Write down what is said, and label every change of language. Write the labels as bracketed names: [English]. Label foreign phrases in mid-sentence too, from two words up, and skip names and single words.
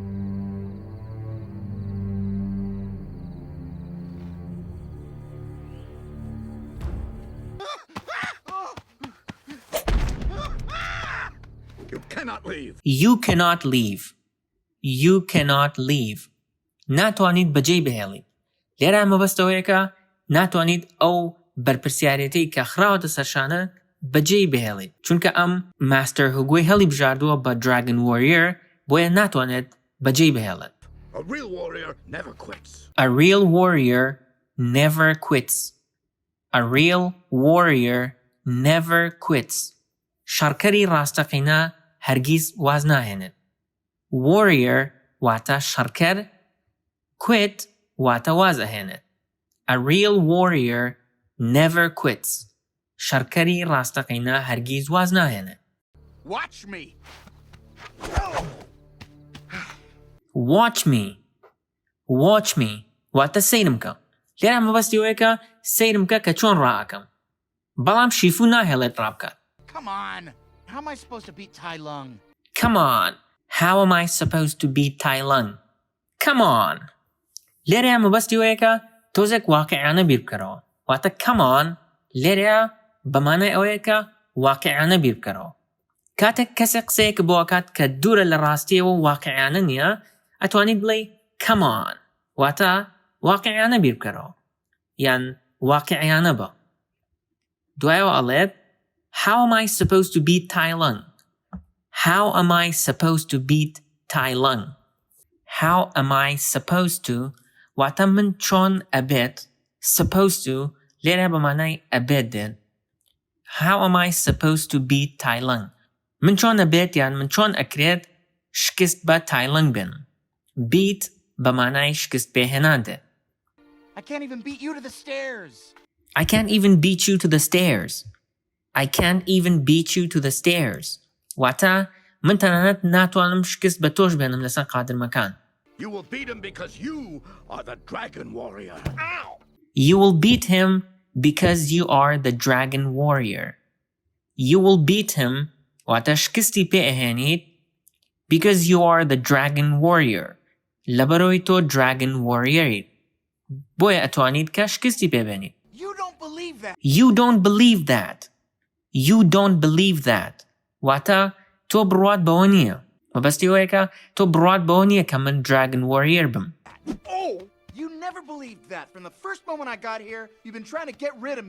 [English] You cannot leave. You cannot leave. You cannot leave. [Central Kurdish] ناتوانید بەجێی بهێڵیت. لێرە مەبەستەوەیە کە ناتوانید ئەو بەرپرسیارەتەی کە خراوەتە سەرشانە بەجێی بهێڵیت. چونکە ئەم ماستەر هوگوی هەڵی بژاردووە بە دراگن وۆریەر بۆیە ناتوانێت بەجێی بهێڵێت. [English] A real warrior never quits. A real warrior never quits. A real warrior never quits. [Central Kurdish] شەڕکەری ڕاستەقینە هەرگیز واز ناهێنێت. Warrior واتە شەڕکەر، quit واتە واز ئەهێنێت. [English] A real warrior never quits. [Central Kurdish] شەڕکەری ڕاستەقینە هەرگیز واز ناهێنێت. [English] Watch me. Watch me. Watch me [Central Kurdish] واتە سەیرم کە. لێرە مەبەستیەوەیە کە سەیرم کە کە چۆن ڕائەکەم. بەڵام شیفو ناهێڵێت ڕابکات. [English] Come on. How am I supposed to beat Tai Lung? Come on. How am I supposed to beat Tai Lung? Come on. [Central Kurdish] لێرە مەبەستیەوەیە کە تۆزێک واقعیانە بیر بکەرەوە. واتە [English] come on [Central Kurdish] لێرە بەمانای ئەوەیە کە واقعیانە بیر بکەرەوە. کاتێک کەسێک قسەیەک بۆ کات کە دوورە لە ڕاستیەوە واقعیانە نییە ئەتوانیت بڵێ [English] come on [Central Kurdish] واتە واقعیانە بیر بکەرەوە یان واقعیانە بە. دوایەوە ئەڵێت [English] How am I supposed to beat Tai Lung? How am I supposed to beat Tai Lung? How am I supposed to [Central Kurdish] واتە من چۆن ئەبێت [English] supposed to [Central Kurdish] لێرە بەمانای ئەبێت دێن. [English] How am I supposed to beat Tai Lung? [Central Kurdish] من چۆن ئەبێت یان من چۆن ئەکرێت شکست بە تایلەنگ بن. beat بە مانای شکست پێهێنان دێت. [English] I can't even beat you to the stairs. I can't even beat you to the stairs. I can't even beat you to the stairs. [Central Kurdish] واتە من تەنانەت ناتوانم شکست بە تۆش بێنم لەسەر قادرمەکان. [English] You will beat him because you are the dragon warrior. Ow! You will beat him because you are the dragon warrior. You will beat him [Central Kurdish] واتە شکستی پێئەهێنیت [English] because you are the dragon warrior. [Central Kurdish] لەبەرەوەی تۆ dragon warrior. بۆیە ئەتوانیت کە شکستی پێبێنیت. [English] You don't believe that. You don't believe that. You don't believe that. [Central Kurdish] واتە تۆ بڕوات بەوە نییە. مەبەستی ئەوەیە کە تۆ بڕوات بەوە نییە کە من dragon warrior بم. [English] Oh! You never believed that. From the first moment I got here, you've been trying to get rid of me.